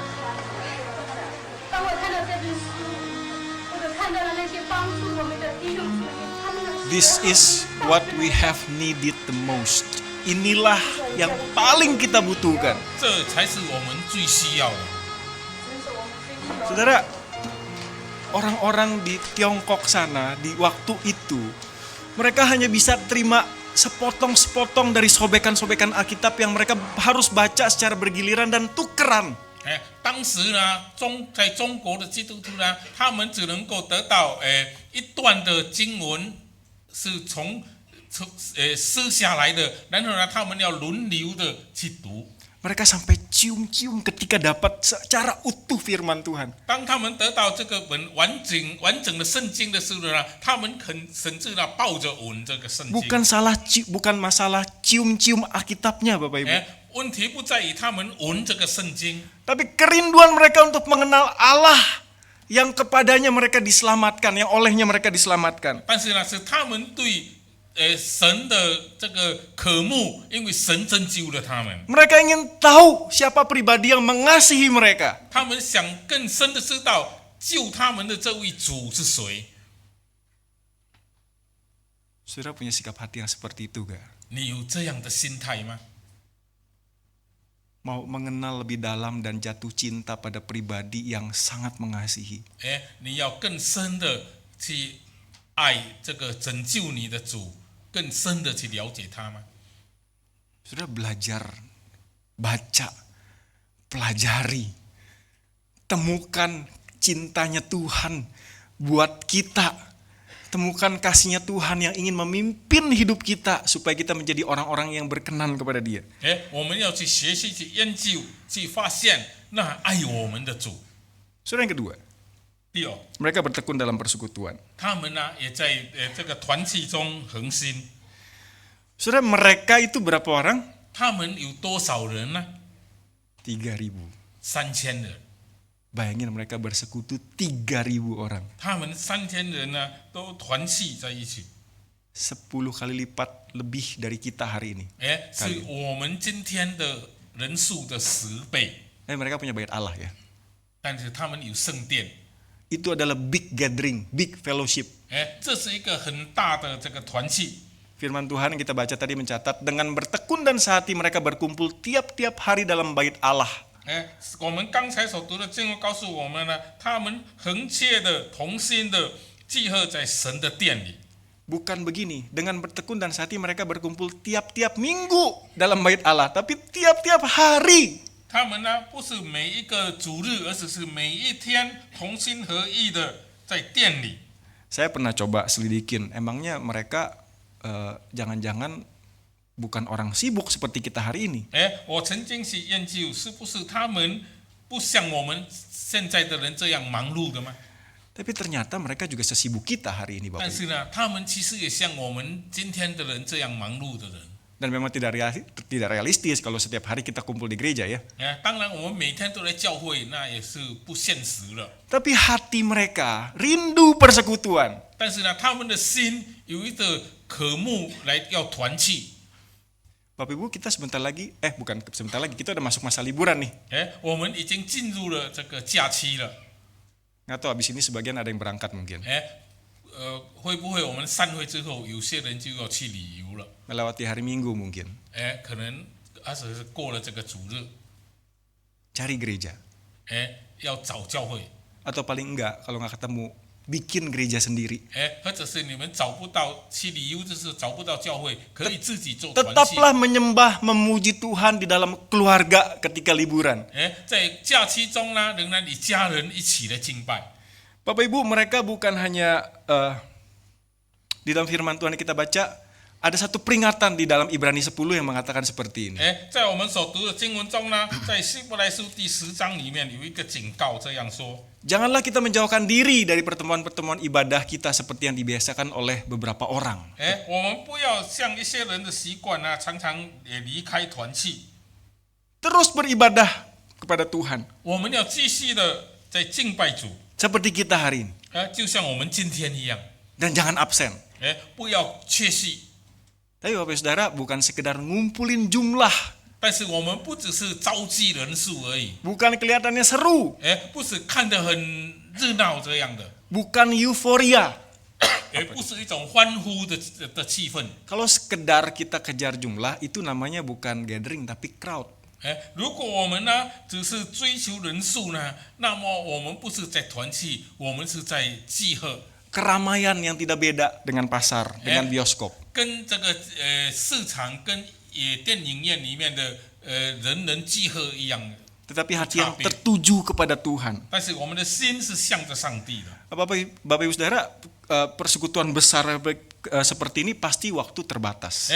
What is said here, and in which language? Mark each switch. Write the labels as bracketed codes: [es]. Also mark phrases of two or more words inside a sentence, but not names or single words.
[zh] 当我看到这本书，或者看到了那些帮助我们的弟兄姊妹，他们的 [en] This is what we have needed the most. [id] Inilah yang paling kita butuhkan. [zh] 这才是我们最需要的。 [id] Saudara, orang-orang di Tiongkok sana di waktu itu, mereka hanya bisa terima sepotong-sepotong dari sobekan-sobekan Alkitab yang mereka harus baca secara bergiliran dan tukeran. [zh] 当时呢，在中国的基督徒呢，他们只能够得到一段的经文是从撕下来的，然后呢，他们要轮流的去读。 [id] Mereka sampai cium-cium ketika dapat secara utuh firman Tuhan. [zh] 当他们得到这个完整的圣经的时候呢，他们甚至呢抱着吻这个圣经。 [id] Bukan masalah cium-cium Alkitabnya, Bapak Ibu. [zh] 问题不在于他们吻这个圣经， [id] Tapi kerinduan mereka untuk mengenal Allah yang kepadanya mereka diselamatkan, yang olehnya mereka diselamatkan. [zh] 但是呢，是他们对神的这个渴慕，因为神拯救了他们。 [id] Mereka ingin tahu siapa pribadi yang mengasihi mereka. [zh] 他们想更深的知道救他们的这位主是谁。 [id] Saudara punya sikap hati yang seperti itu gak? [zh] 你有这样的心态吗？ [id] Mau mengenal lebih dalam dan jatuh cinta pada pribadi yang sangat mengasihi. [zh] 你要更深的去爱这个拯救你的主，更深的去了解他吗？ [id] Saudara belajar, baca, pelajari, temukan cintanya Tuhan buat kita. Temukan kasihnya Tuhan yang ingin memimpin hidup kita supaya kita menjadi orang-orang yang berkenan kepada Dia. [zh] 我们要去学习、去研究、去发现那爱我们的主。 [id] Saudara yang kedua, [zh] 第二， [id] mereka bertekun dalam persekutuan. [zh] 他们呢也在这个团契中恒心。 [id] Saudara, mereka itu berapa orang? 他们有多少人呢？ 3.000. [zh] 3000人。 [id] Bayangin mereka bersekutu 3.000 orang. [zh] 他们3000人呢都团契在一起。 [id] 10 kali lipat lebih dari kita hari ini. [zh] 是我们今天的人数的10倍。 [id] Mereka punya bait Allah ya. [zh] 但是他们有圣殿。 [id] Itu adalah [en] big gathering, big fellowship. [zh] 这是一个很大的这个团契。 [id] Firman Tuhan yang kita baca tadi mencatat, dengan bertekun dan sehati mereka berkumpul tiap-tiap hari dalam bait Allah. [zh] 我们刚才所读的经文告诉我们呢，他们恒切的、同心的集合在神的殿里。 [id] Bukan begini, dengan bertekun dan sehati mereka berkumpul tiap-tiap minggu dalam bait Allah, tapi tiap-tiap hari. [zh] 他们呢不是每一个主日，而是每一天同心合意的在殿里。 [id] Saya pernah coba selidikin, emangnya mereka jangan-jangan bukan orang sibuk seperti kita hari ini. [zh] 我曾经去研究，是不是他们不像我们现在的人这样忙碌的吗？ [id] Tapi ternyata mereka juga sesibuk kita hari ini, [zh] 但 [id] Bapak [zh] 是 [id] Ibu. [zh] 呢，他们其实也像我们今天的人这样忙碌的人。 [id] Dan memang tidak realistis kalau setiap hari kita kumpul di gereja ya. [zh] 当然，我们每天都来教会，那也是不现实了。 [id] Tapi hati mereka rindu persekutuan. [zh] 但是呢，他们的心有一个渴慕来要团契。 [id] Bapak Ibu, kita sebentar lagi, bukan sebentar lagi, kita udah masuk masa liburan nih. [zh] 我们已经进入了这个假期了。 [id] Nggak tahu abis ini sebagian ada yang berangkat mungkin. [zh] 会不会我们散会之后，有些人就要去旅游了？ [id] melewati hari Minggu mungkin, [zh] 可能是过了这个主日， [id] cari gereja. [zh] 要找教会， [id] Atau paling enggak, kalau nggak ketemu, bikin gereja sendiri. [zh] 或者是你们找不到去旅游，就是找不到教会，可以自己做团契。 [id] Tetaplah menyembah, memuji Tuhan di dalam keluarga ketika liburan. [zh] 在假期中呢，仍然与家人一起来敬拜。 [id] Bapak Ibu, mereka bukan hanya di dalam firman Tuhan yang kita baca, ada satu peringatan di dalam Ibrani 10 yang mengatakan seperti ini. [zh] 在我们所读的经文中呢，在希伯来书第10章里面有一个警告，这样说： [id] Janganlah kita menjauhkan diri dari pertemuan-pertemuan ibadah kita seperti yang dibiasakan oleh beberapa orang. [zh] 我们不要像一些人的习惯呢，常常也离开团契。 [id] Terus beribadah kepada Tuhan. [zh] 我们要继续的在敬拜主， [id] Seperti kita hari ini. [zh] 就像我们今天一样， [id] Dan jangan absen. [zh] 不要缺席。 [id] Tapi Bapak Saudara bukan sekedar ngumpulin jumlah. [zh] 但是我们不只是召集人数而已， [id] Bukan kelihatannya seru. [zh] 不是看得很热闹这样的， [id] Bukan euforia. [zh] 也不是一种欢呼的气氛。 [id] Kalau sekedar kita kejar jumlah, itu namanya bukan gathering tapi crowd. [zh] 如果我们呢只是追求人数呢，那么我们不是在团契，我们是在集合， [id] Keramaian yang tidak beda dengan pasar, dengan bioskop. [zh] 跟这个市场跟电影院里面的人集合一样的。 [id] Tetapi hati yang tertuju kepada Tuhan. [zh] 但是我们的心是向着上帝的。 [id] Bapak Ibu Saudara, persekutuan besar seperti ini pasti waktu terbatas.